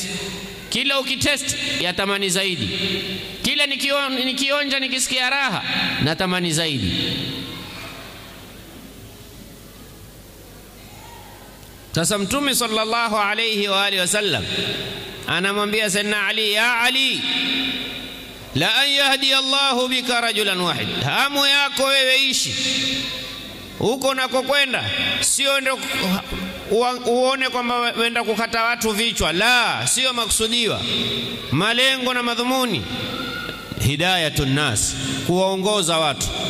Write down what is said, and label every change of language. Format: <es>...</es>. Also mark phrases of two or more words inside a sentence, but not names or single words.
<sw>Kila ukitest yatamani zaidi, kila nikionja nikisikia raha natamani zaidi. Sasa Mtume</sw> <ar>صلى الله عليه وآله وسلم</ar> <sw>anamwambia Sayyidina Ali,</sw> <ar>يا علي لأن يهدي الله بك رجلا واحدا.</ar> <sw>Hamu yako wewe ishi huko nakokwenda, sio ndio uone kwamba wenda kukata watu vichwa. La, sio maksudiwa. Malengo na madhumuni</sw> <ar>هداية الناس,</ar> <sw>kuwaongoza watu.</sw>